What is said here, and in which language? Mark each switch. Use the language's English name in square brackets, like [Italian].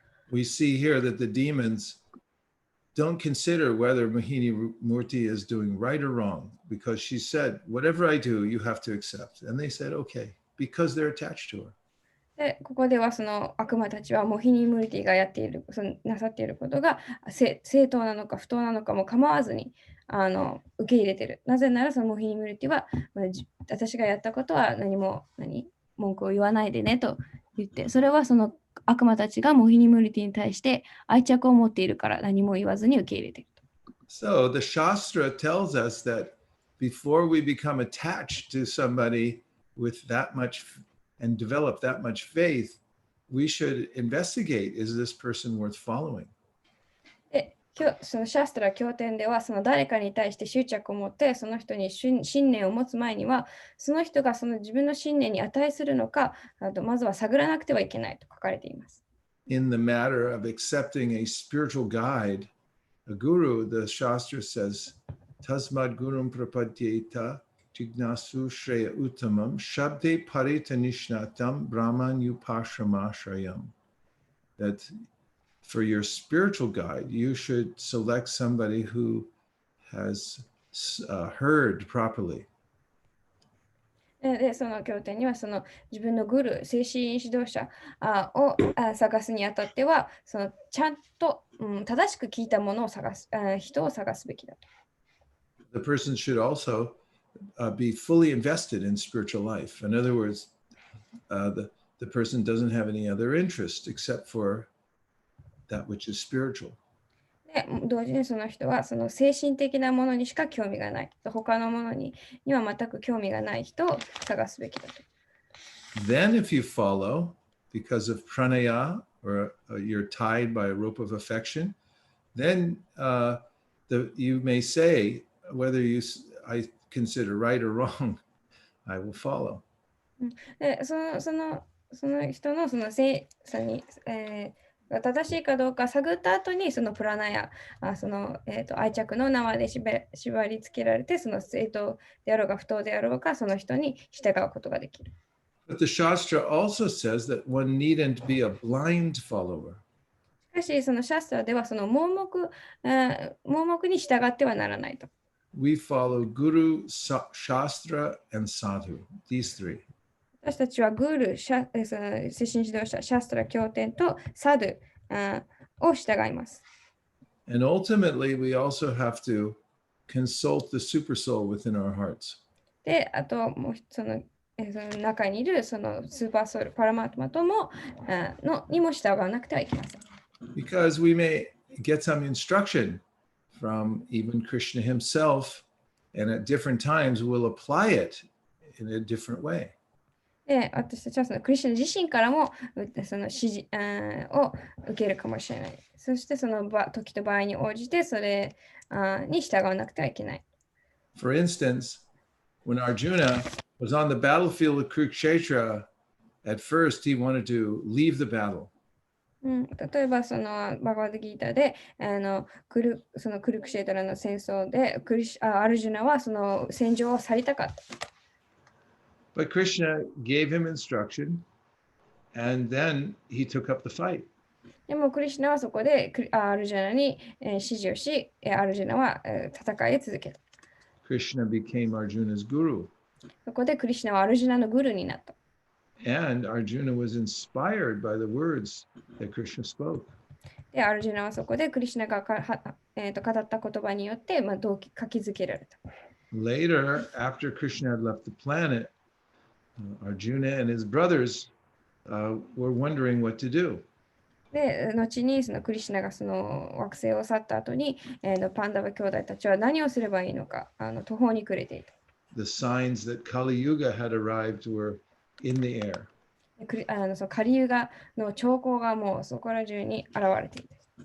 [English] We see here that the demons don't consider whether Mohini Murti is doing right or wrong, because she said, whatever I do, you have to accept. And they said, okay, because they're attached to her. [Japanese] で、ここではその悪魔たちはモヒニムルティがなさっていることが正当なのか不当なのかも構わずに受け入れている。なぜならそのモヒニムルティは私がやったことは文句を言わないでねと言って、それはその悪魔たちがモヒニムルティに対して愛着を持っているから何も言わずに受け入れている。 [English] So the Shastra tells us that before we become attached to somebody with that much and develop that much faith, we should investigate, is this person worth following? [Japanese] で、そのシャストラ経典では、その誰かに対して執着を持って、その人に信念を持つ前には、その人がその自分の信念に値するのか、まずは探らなくてはいけないと書かれています。 [English] In the matter of accepting a spiritual guide, a guru, the Shastra says, [Sanskrit] Tasmad Gurum Prapadyeta Jignasu Shreya Uttamam Shabde Paritanishnatam Brahman Upashramashrayam. [English] That for your spiritual guide, you should select somebody who has heard properly. [Japanese] で、その経典には、その自分のグル、精神指導者を探すにあたっては、そのちゃんと、正しく聞いたものを人を探すべきだと。 [English] The person should also be fully invested in spiritual life. In other words, the person doesn't have any other interest except for that which is spiritual. [Japanese] で、同時にその人はその精神的なものにしか興味がない。他のものには全く興味がない人を探すべきだと。 [English] Then if you follow because of pranaya or you're tied by a rope of affection, then you may say whether I consider right or wrong, I will follow. [Japanese] で、その人のその正さに、正しいかどうか探った後にそのプラナや愛着の縄で縛り付けられて、その正当であろうが不当であろうかその人に従うことができる。 [English] But the Shastra also says that one needn't be a blind follower. [Japanese] しかし、そのシャストラではその盲目に従ってはならないと。 [English] We follow Guru, Shastra, and Sadhu, these three. [Japanese] 私たちはグール、その精神指導者、シャストラ、経典とサドゥを従います。 [English] And ultimately, we also have to consult the super soul within our hearts. [Japanese] で、あともうその中にいるそのスーパーソウル、パラマートマともにも従わなくてはいけません。 [English] Because we may get some instruction from even Krishna himself, and at different times we'll apply it in a different way. [Japanese] で、私たちはそのクリスチャン自身からもその指示を受けるかもしれない。そしてその時と場合に応じてそれに従わなくてはいけない。 [English] For instance, when Arjuna was on the battlefield of Kurukshetra, at first he wanted to leave the battle. [Japanese] 例えばそのバガバッドギーターでそのクルクシェートラの戦争でアルジュナはその戦場を去りたかった。 [English] But Krishna gave him instruction, and then he took up the fight. [Japanese] でもクリシュナはそこでアルジュナに指示をし、アルジュナは戦いを続けた。 [English] Krishna became Arjuna's guru. [Japanese] そこでクリシュナはアルジュナのグルになった。 [English] And Arjuna was inspired by the words that Krishna spoke. [Japanese] で、アルジュナはそこでクリシュナが語った言葉によって、書きづけられた。 [English] Later, after Krishna had left the planet, Arjuna and his brothers were wondering what to do. [Japanese] で、後にそのクリシュナがその惑星を去った後に、パンダバ兄弟たちは何をすればいいのか途方に暮れていた。 The signs that Kali Yuga had arrived were in the air. そのカリユガの兆候がもうそこら中に現れていた。